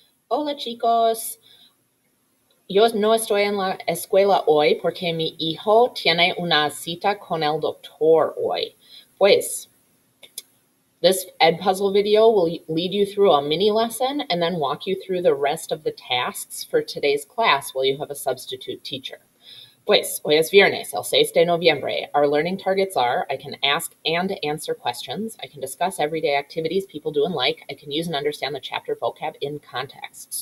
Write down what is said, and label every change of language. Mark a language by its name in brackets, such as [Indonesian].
[Spanish] Hola chicos, yo no estoy en la escuela hoy porque mi hijo tiene una cita con el doctor hoy. [English] Pues, this Edpuzzle video will lead you through a mini lesson and then walk you through the rest of the tasks for today's class while you have a substitute teacher. [Spanish] Pues, hoy es viernes, el 6 de noviembre. [English] Our learning targets are, I can ask and answer questions. I can discuss everyday activities people do and like. I can use and understand the chapter vocab in context.